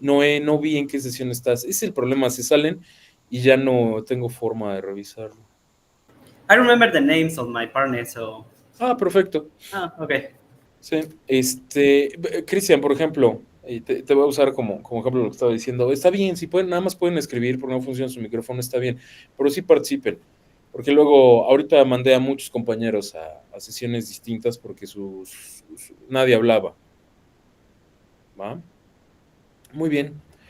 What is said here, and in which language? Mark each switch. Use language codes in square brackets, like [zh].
[es] No vi en qué sesión estás. Ese es el problema, se salen y ya no tengo forma de revisarlo. [en] I remember the names of my partners, so... [es] Perfecto. [en] Okay. [es] Sí, Cristian, por ejemplo, te voy a usar como ejemplo lo que estaba diciendo. Está bien, si pueden, nada más pueden escribir porque no funciona su micrófono, está bien, pero sí participen, porque luego, ahorita mandé a muchos compañeros a sesiones distintas porque nadie hablaba. ¿Va? Muy bien.